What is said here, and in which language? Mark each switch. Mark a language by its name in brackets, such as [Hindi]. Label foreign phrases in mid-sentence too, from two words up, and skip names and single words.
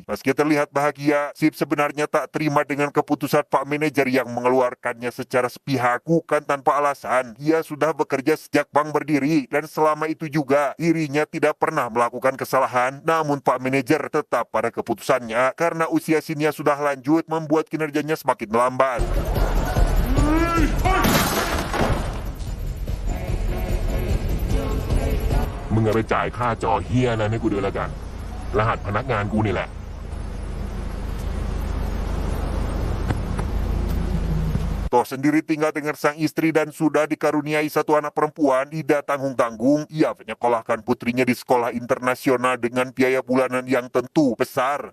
[Indonesian] Meski terlihat bahagia, Sip sebenarnya tak terima dengan keputusan pak manajer yang mengeluarkannya secara sepihak bukan tanpa alasan. Ia sudah bekerja sejak bank berdiri dan selama itu juga dirinya tidak pernah melakukan kesalahan, namun Pak Manajer tetap pada keputusannya karena usia Sinnya sudah lanjut membuat kinerjanya semakin melambat. [Thai] มึงเอาไปจ่ายค่าจอเฮียนั้นให้กูด้วยละกันรหัสพนักงานกูนี่แหละ [Indonesian] Toh sendiri tinggal dengan sang istri dan sudah dikaruniai satu anak perempuan. Tidak tanggung-tanggung, ia menyekolahkan putrinya di sekolah internasional dengan biaya bulanan yang tentu besar.